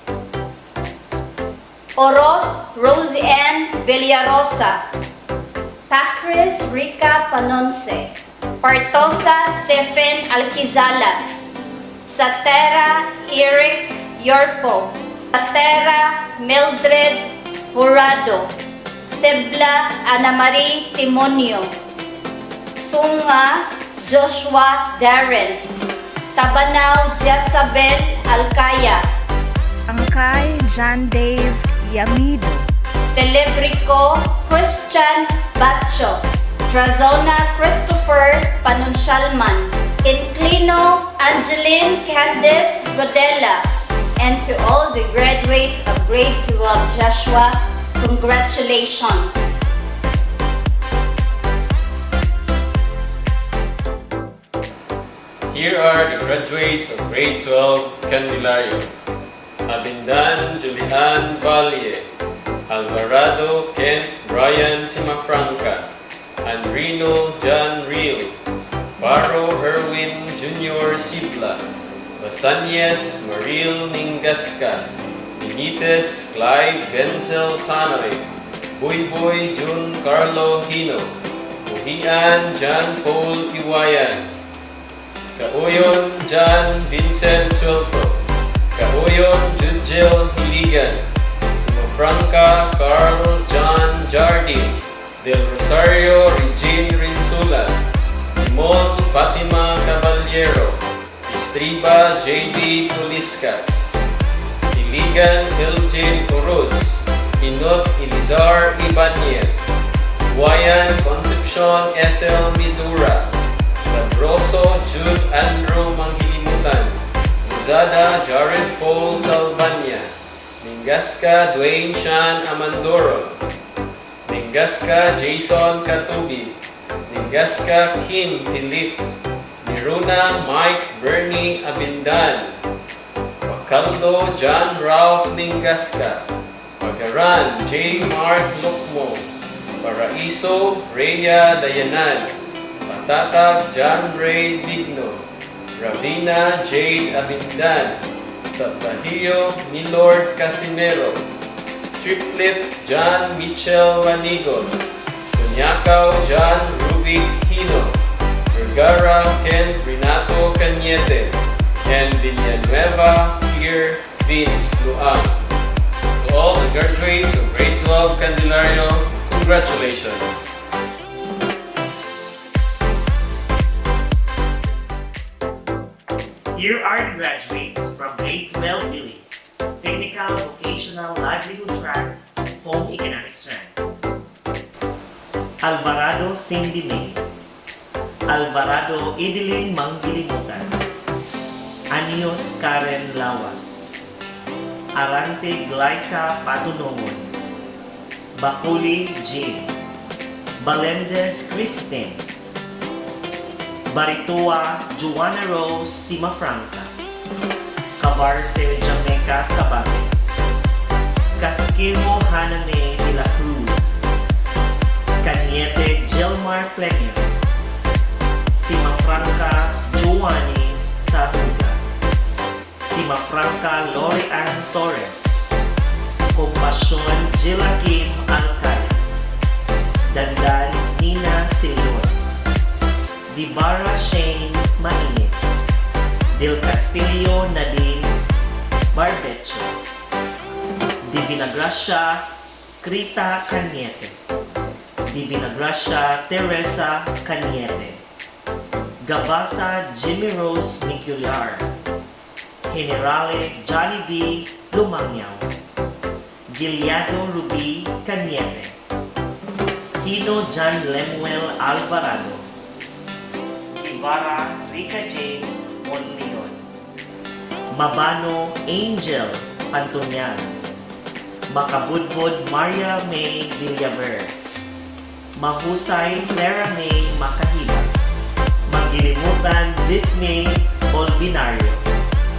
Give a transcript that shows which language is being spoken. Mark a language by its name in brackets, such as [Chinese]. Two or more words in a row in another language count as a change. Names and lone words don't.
[English] Oros Rosie Ann Villarosa, Pacris Rica Panonce, Partosa Stephen Alquizalas, Satera Eric Yorpo, Satera Mildred Jurado, Sebla Ana Marie Timonio, Sunga Joshua Darren, Tabanaw Jezabel Alcaya, Angkay John Dave Yamido, Telebrico Christian Bacho, Trazona Christopher Panuncialman, Inclino Angeline Candice Rodella, and to all the graduates of grade 12 Joshua, congratulations! Here are the graduates of grade 12 Candelario: Abindan Julian Valle, Alvarado Kent Brian Simafranca, Andrino John Real, Barro Herwin Jr. Sibla, Basanyes Maril Ningasca, Benitez Clive Benzel Sanoy, Buyboy Jun Carlo Hino, Buhian John Paul Iwayan, Kauyon John Vincent Suelto, Kauyon Jujel Hiligan, Simafranca Carl John Jardin, Del Rosario Regine Rinsula, Timol Fatima Caballero, Estriba J.D. Tuliscas, Iligan Elgin Urus, Inot Elizar Ibanez, Guayan Concepcion Ethel Midura, Labroso Jude Andrew Manghilimutan, Luzada Jared Paul Salvania, Ningasca Dwayne Sean Amandoro, Ningasca Jason Katubi, Ningasca Kim Philip, Niruna Mike Bernie Abindan, Bacaldo John Ralph Ningasca, Pagaran J. Mark Lukmo, Paraiso Rhea Dayanan, Patatag John Ray Digno, Ravina Jade Abindan, Sabahio Milord Casimero, Triplet John Mitchell Manigos, Tunyakaw John Rubik Hino, Vergara Ken Renato Cañete, and Villanueva Kier Vince Luang. To all the graduates of grade 12 Candelario, congratulations! Here are the graduates from grade 12 Billy, Technical Vocational Livelihood Track, Home Economics Rank. Alvarado Cindy May, Alvarado Idelin Manggilimutan, Anios Karen Lawas, Arante Glaika Patunongon, Bakuli Jane, Balendez Christine, Baritua Juana Rose Simafranca, Cabarce Jamaica Sabate, Casquimo Haname de la Cruz, Cañete Gelmar Plegias, Simafranca Joani Sahuga, Simafranca Lorian Torres, Compassion Jilakim Alcaya, Dandan Nina Silon, Dibara Shane Mainit, Del Castillo Nadine Barbecho, Divina Gracia Krita Cañete, Divina Gracia Teresa Cañete, Gabasa Jimmy Rose Micular, Generale Johnny B. Lumangyaw, Giliado Ruby Cañete, Hino John Lemuel Alvarado, Guevara Rica Jane Monleon, Mabano Angel Pantunyan, Makabudbud Maria May Villaver, Mahusay Clara May Makahila, Magilimutan Dismay Olbinario,